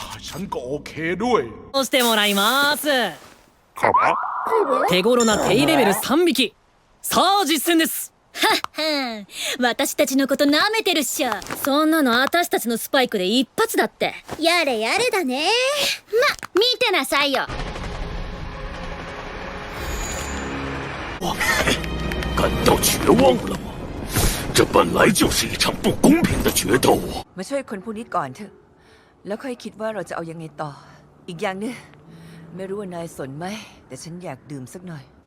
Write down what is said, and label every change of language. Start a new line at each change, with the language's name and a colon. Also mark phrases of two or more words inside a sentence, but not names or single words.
Thai: ฉันก็โอเคด้วย
Japanese: 押してもらいます。
Thai: ครับ
Japanese: 手頃な低レベル3匹。さあ実践です。は私たちのこと舐めてるっしょ。そんなの私たちのスパイクで一発だって。やれやれだね。見てなさいよ。
Chinese: 感到绝望了吗？这本来就是一场不公平的决斗。
Thai: มาช่วยคนพวกนี้ก่อนเถอะแล้วค่อยคิดว่าเราจะเอายังไงต่ออีกอย่างนึงไม่รู้ว่านายสนไหมแต่ฉันอยากดื่มสักหน่อย